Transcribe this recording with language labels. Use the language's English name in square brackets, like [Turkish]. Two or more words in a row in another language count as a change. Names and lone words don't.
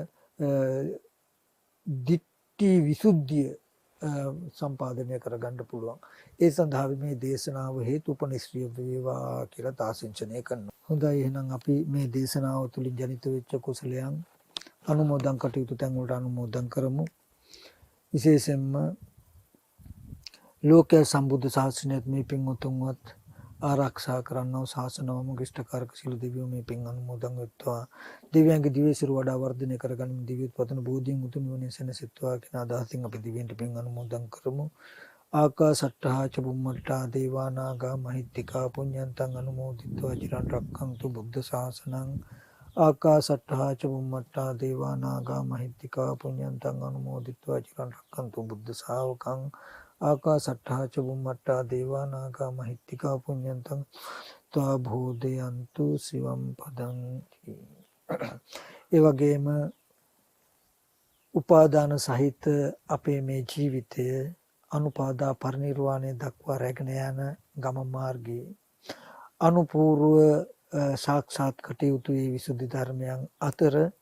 [Sinhala] දිට්ඨි විසුද්ධිය සම්පාදනය කරගන්න පුළුවන් ඒ සඳහා මේ දේශනාව හේතුපනිශ්‍රිය වේවා කියලා තාසින්චනය කරනවා හොඳයි එහෙනම් අපි මේ දේශනාව තුළින් ජනිත වෙච්ච කුසලයන් අනුමෝදන් කටයුතු තැන් වලට අනුමෝදන් කරමු විශේෂයෙන්ම ලෝක සම්බුද්ධ ශාසනයත් මේ පින් උතුම්වත් ආරක්ෂා කරන්නව ශාසනවම ශිෂ්ටකාරක සියලු දෙවියෝ මේ පින් අනුමෝදන් වෙත්වා. දෙවියන්ගේ දිව්‍යසිරු වඩා වර්ධනය කරගනිමින් දිව්‍යත් පතන බෝධියෙන් උතුම් නිවනින් සැනසෙත්වා කියන අදහසින් අපි දිව්‍යන්ට පින් අනුමෝදන් කරමු. [Pali] ආකාසට්ඨා ච බුම්මට්ඨා දේවා නාග මහිත්‍තිකා පුඤ්ඤන්තං අනුමෝදිත්වා චිරන් රක්ඛන්තු බුද්ධ ශාසනං. ආකාසට්ඨා ච බුම්මට්ඨා දේවා නාග මහිත්‍තිකා පුඤ්ඤන්තං අනුමෝදිත්වා චිරන් රක්ඛන්තු බුද්ධ ශාවකං. ආකාසට්ඨා ච බුම්මට්ඨා දේවා නාග මහිත්‍තිකා පුඤ්ඤන්තං ත්වා භෝදයන්තු සිවම් පදං. [Sinhala] ඒ වගේම උපාදාන සහිත අපේ මේ ජීවිතය අනුපාදා පරිනිර්වාණය දක්වා රැගෙන යන ගමන් මාර්ගයේ අනුපූර්ව සාක්ෂාත් කටයුතු මේ විසුද්ධි ධර්මයන් අතර